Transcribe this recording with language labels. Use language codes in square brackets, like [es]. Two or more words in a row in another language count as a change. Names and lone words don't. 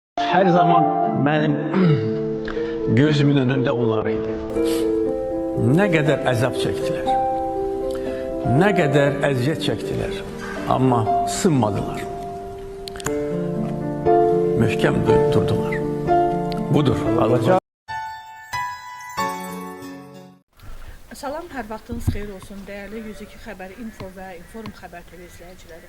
[tr] Her zaman benim gözümün önünde onlar idi. Ne kadar [az] əzab çəkdilər, [tr] ne kadar [az] əziyyət çəkdilər, amma sınmadılar. Möhkəm durdular. Budur. Salam, hər vaxtınız xeyir olsun. Dəyərli 102 xəbər info və inform xəbər TV izləyiciləri.